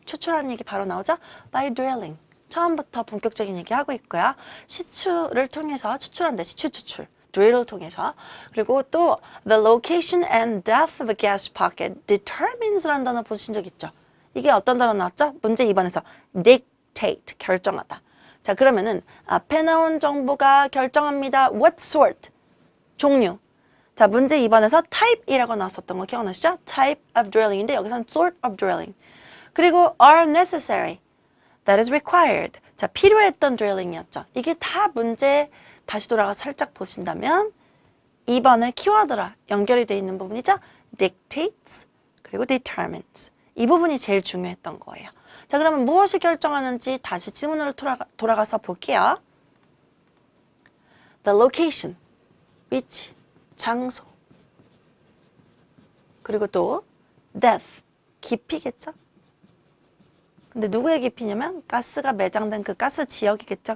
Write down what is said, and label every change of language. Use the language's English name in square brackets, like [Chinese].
[Korean] 추출하는 얘기 바로 나오죠? [English] By drilling. [Korean] 처음부터 본격적인 얘기 하고 있고요. 시추를 통해서 추출한다. 시추 추출. drill을 통해서. 그리고 또 [English] the location and depth of a gas pocket determines [Korean] 라는 단어 보신 적 있죠? 이게 어떤 단어 나왔죠? 문제 2번에서 dictate, 결정하다. 자, 그러면은 앞에 나온 정보가 결정합니다. [English] What sort? [Korean] 종류. 자, 문제 2번에서 type이라고 나왔었던 거 기억나시죠? [English] type of drilling [Korean] 인데 여기서는 [English] sort of drilling. [Korean] 그리고 [English] are necessary. That is required. [Korean] 자, 필요했던 drilling이었죠. 이게 다 문제 다시 돌아가서 살짝 보신다면 2번의 키워드라 연결이 되어 있는 부분이죠. [English] dictates 그리고 determines. [Korean] 이 부분이 제일 중요했던 거예요. 자, 그러면 무엇이 결정하는지 다시 지문으로 돌아가서 볼게요. [English] The location, [Korean] 위치, 장소. 그리고 또 depth, 깊이겠죠? 근데 누구의 깊이냐면 가스가 매장된 그 가스 지역이겠죠?